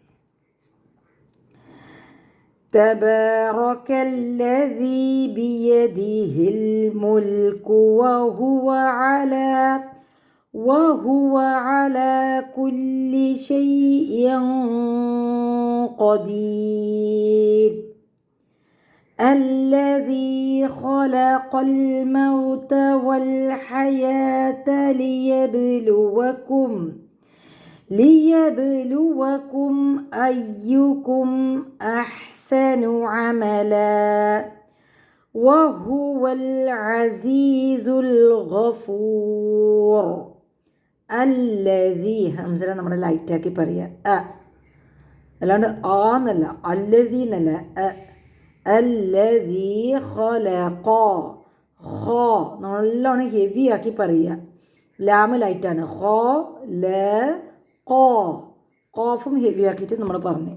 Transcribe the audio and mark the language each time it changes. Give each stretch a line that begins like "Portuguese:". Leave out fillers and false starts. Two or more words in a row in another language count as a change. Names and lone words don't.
Arabic: تبارك الذي بيده الملك وهو على كل شيء قدير. الذي خلق الموت والحياة ليبلوكم أيكم أحسن عملا وهو العزيز الغفور.
Malayalam: الذي ഹംസ നമ്മുടെ ലൈറ്റാക്കി പറയുക. അല്ലാണ്ട് എന്നല്ല, അല്ലദീ എന്നല്ല.
Arabic: الذي خلق.
Malayalam: നല്ലോണം ഹെവി ആക്കി പറയുക. ലാമ് ലൈറ്റാണ്. ഖാഫും ഹെവി ആക്കിയിട്ട് നമ്മൾ പറഞ്ഞു.